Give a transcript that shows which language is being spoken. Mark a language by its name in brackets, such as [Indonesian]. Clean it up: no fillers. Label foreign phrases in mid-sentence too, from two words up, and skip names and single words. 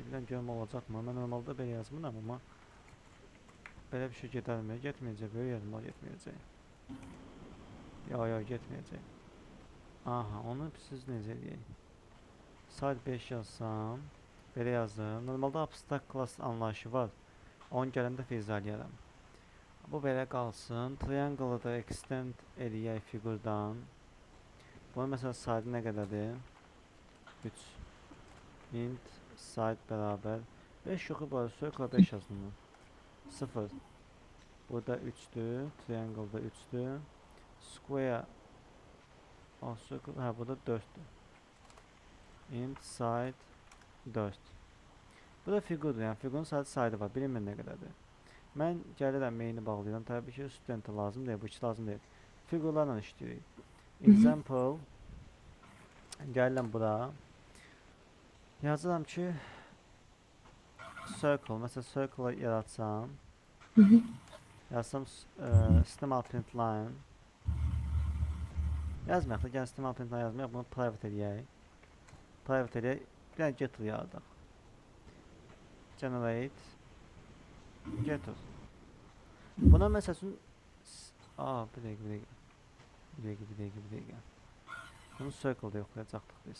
[Azerbaijani] Bilən görmə olacaqmı? Mən normalda belə yazmıram, amma belə bir şey gedərmi? Getməyəcək, böyle yazma getməyəcək. Yo, getməyəcək. Aha, onu siz necə eləyək? Side 5 yazsam, belə yazdım. Normalda [English] abstract class [Azerbaijani] anlayışı var. Onu gələndə izləyərəm. Bu belə qalsın. Triangle-ı da extend eləyək figurdan. Bunun məsələn side nə qədərdir? 3. [English] Int side [Azerbaijani] bərabər 5 yoxu var. Circle 5 yazdım. 0. Burada 3'dür. Triangle-da 3'dür. [English] Square circle, [Azerbaijani] hə, burada 4'dür. [English] Int side 4. [Azerbaijani] Bu da figurdur, yəni figurun sadəcə saydı var, bilinmir nə qədərdir. Mən gəlirəm main-i bağlayıram, təbii ki, student lazım deyil, bu iki lazım deyil. Figurlarla işləyirik. Example, gəlirəm bura. Yazıram ki, circle, məsələn circle-ı yaratsam. Yazsam system.out.println. Yazmayaq da, gəl system.out.println yazmayaq, bunu private eləyək. Private eləyək, bir dənə getter yaradaq. [English] Generate getter. [Azerbaijani] Buna məsəl üçün bir dəqiqə. Bunu circle-da yoxlayacaqdıq biz.